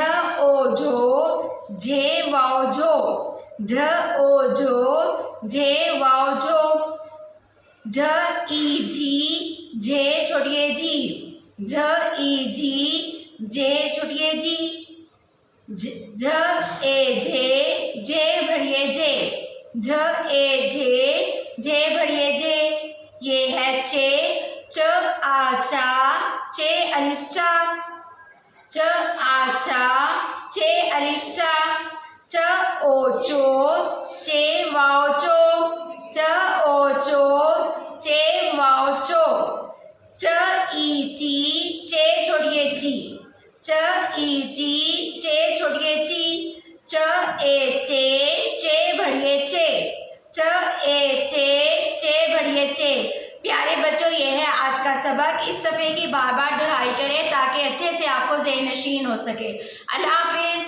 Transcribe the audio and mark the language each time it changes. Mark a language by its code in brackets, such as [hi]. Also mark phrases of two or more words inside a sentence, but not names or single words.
[ur] او جو جے واؤ جو، جھ او جو جے واؤ جو، ج ای جی جے چھوٹی یے جی، ج ای جی جے چھوٹی یے جی، ج اے جے بڑی یے جے، ج اے جے بڑی یے جے. یہ ہے چے، چ آ چا چے الف چا، چ آ چا چے الف چا، چ او چو چے واؤ چو، چ او چو چے واؤ چو، چ ای چی چے چھوٹی یے چی، چ ای چی چے چھوٹی یے چی، چ اے چے بڑی یے چے، چ اے چے بڑی یے چے. پیارے بچوں یہ ہے آج کا سبق۔ اس صفحے کی بار بار دہرائی کریں تاکہ اچھے سے آپ کو ذہن نشین ہو سکے. اللہ حافظ.